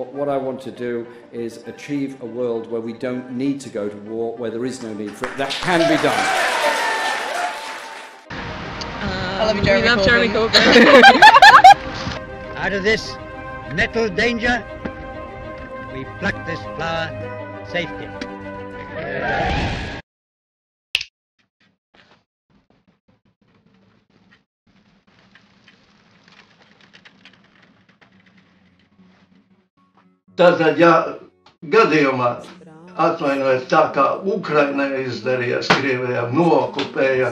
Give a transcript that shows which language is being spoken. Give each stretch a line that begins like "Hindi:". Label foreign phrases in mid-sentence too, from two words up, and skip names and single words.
English: What I want to do is achieve a world where we don't need to go to war, where there is no need for it. That can be done. I love you, Jeremy Corbyn. Out of this nettle danger, we pluck this flower safely.
Latvian: Tātad, ja gadījumā atvainojiet tā kā Ukrainai izdarījās, Krievijā nookupēja